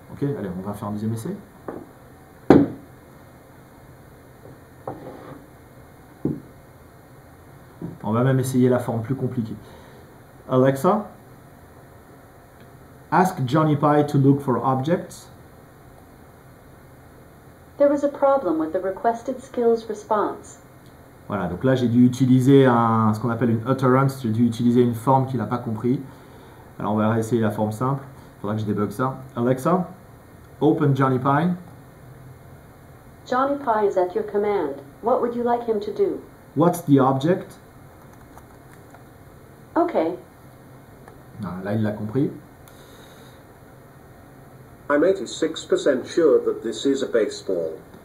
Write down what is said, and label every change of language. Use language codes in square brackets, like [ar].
[fr] Ok, allez, on va faire un deuxième essai. On va même essayer la forme plus compliquée. [en] Alexa, ask Johnny Pie to look for objects. There was a problem with the requested skills response. [fr] Voilà, donc là j'ai dû utiliser ce qu'on appelle une utterance, j'ai dû utiliser une forme qu'il n'a pas compris. Alors on va réessayer la forme simple, il faudra que je débug ça. [en] Alexa, open Johnny Pie. Johnny Pie is at your command. What would you like him to do? What's the object? Okay. [fr] Là il l'a compris. [en] I'm 86% sure that this is a baseball.